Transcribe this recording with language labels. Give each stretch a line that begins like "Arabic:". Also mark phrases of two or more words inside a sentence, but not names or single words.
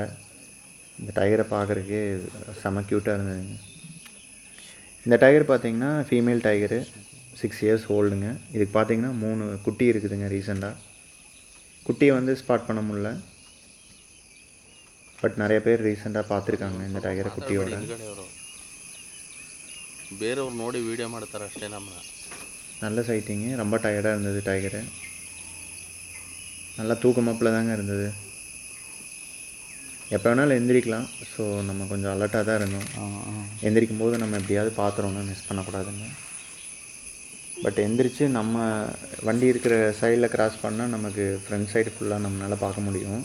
Tamil: இந்த டைகரை பார்க்குறதுக்கே செம க்யூட்டாக இருந்ததுங்க. இந்த டைகர் பார்த்திங்கன்னா
English: female tiger,
Tamil: 6
English: years old.
Tamil: இதுக்கு பார்த்திங்கன்னா 3 குட்டி இருக்குதுங்க. ரீசெண்டாக குட்டியை வந்து ஸ்பாட் பண்ண முடில. பட் நிறைய பேர் ரீசெண்டாக பார்த்துருக்காங்க இந்த டைகரை குட்டியோட.
Kannada: ಬೇರೆಯವ್ರು ನೋಡಿ ವೀಡಿಯೋ ಮಾಡ್ತಾರೆ ಅಷ್ಟೇ.
Tamil: நல்ல சைட்டிங்கு. ரொம்ப டயர்டாக இருந்தது டைகரு. நல்லா தூக்கமாப்பில் தாங்க இருந்தது. எப்போ வேணாலும் எந்திரிக்கலாம். ஸோ நம்ம கொஞ்சம் அலர்ட்டாக தான் இருந்தோம். எந்திரிக்கும் போது நம்ம எப்படியாவது பார்த்துறோன்னா மிஸ் பண்ணக்கூடாதுங்க. பட் எந்திரிச்சு நம்ம வண்டி இருக்கிற சைடில் கிராஸ் பண்ணால் நமக்கு
English: front side full
Tamil: நம்மளால் பார்க்க முடியும்.